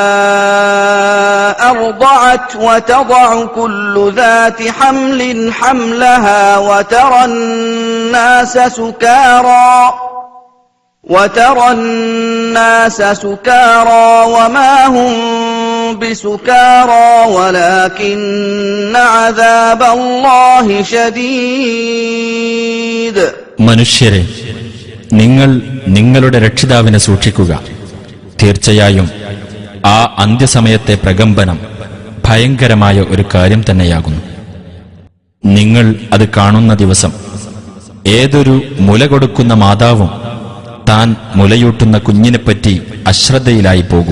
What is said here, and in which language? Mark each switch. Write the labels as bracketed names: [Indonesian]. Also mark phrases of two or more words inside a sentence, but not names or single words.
[Arabic] أرضعت وتضع كل ذات حمل حملها وترى الناس سكارى وما هم بسكارى ولكن عذاب الله شديد. [Malayalam] മനുഷ്യരെ, നിങ്ങൾ നിങ്ങളുടെ രക്ഷിതാവിനെ സൂക്ഷിക്കുക. തീർച്ചയായും ആ അന്ത്യസമയത്തെ പ്രകമ്പനം ഭയങ്കരമായ ഒരു കാര്യം തന്നെയാകുന്നു. നിങ്ങൾ അത് കാണുന്ന ദിവസം ഏതൊരു മുല കൊടുക്കുന്ന മാതാവും താൻ മുലയൂട്ടുന്ന കുഞ്ഞിനെപ്പറ്റി അശ്രദ്ധയിലായി പോകും.